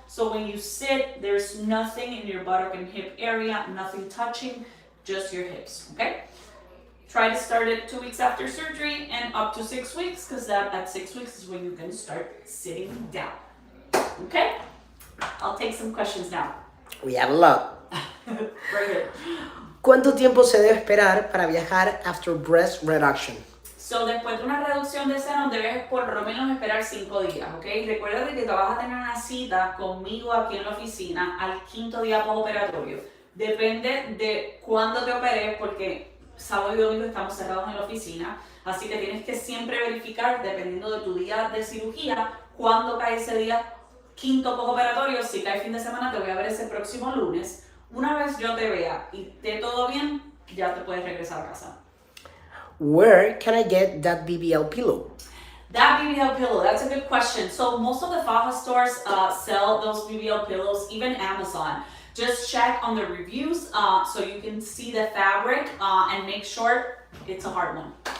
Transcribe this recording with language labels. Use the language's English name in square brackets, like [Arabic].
[English] So when you sit, there's nothing in your buttock and hip area, nothing touching, just your hips, okay? Try to start it 2 weeks after surgery and up to 6 weeks, because that at 6 weeks is when you can start sitting down, okay? I'll take some questions now. We have a lot. Right here. [Spanish] ¿Cuánto tiempo se debe esperar para viajar [English] after breast reduction? [Spanish] So, después de una reducción de senos, debes por lo menos esperar 5 días, ¿ok? Recuerda que te vas a tener una cita conmigo aquí en la oficina al 5º día postoperatorio. Depende de cuándo te operes, porque sábado y domingo estamos cerrados en la oficina, así que tienes que siempre verificar, dependiendo de tu día de cirugía, cuándo cae ese día 5º postoperatorio. Si cae fin de semana, te voy a ver ese próximo lunes. Una vez yo te vea y esté todo bien, ya te puedes regresar a casa. [English] Where can I get that BBL pillow? That BBL pillow, that's a good question. So most of the faja stores sell those BBL pillows, even Amazon. Just check on the reviews so you can see the fabric and make sure it's a hard one.